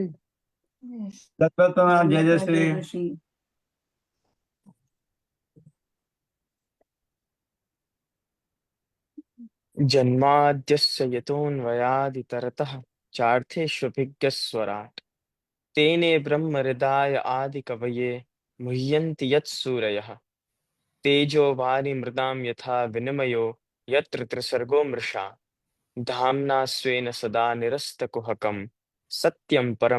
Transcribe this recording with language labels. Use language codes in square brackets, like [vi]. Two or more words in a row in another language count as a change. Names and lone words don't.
[en] Yes. [gu] દત્ત પ્રણામ જય શ્રી. [sa] जन्माद्यस्य यतोन्वयादितरतः ચાર્થેष्वभिज्ञस्वराट् तेने ब्रह्महृदाय आदिकवये मुह्यन्ति यत्सूरयः तेजो वारिमृदां यथा विनिमयो यत्र त्रिसर्गो मृषा धाम्ना स्वेन सदा निरस्तकुहकं सत्यं परं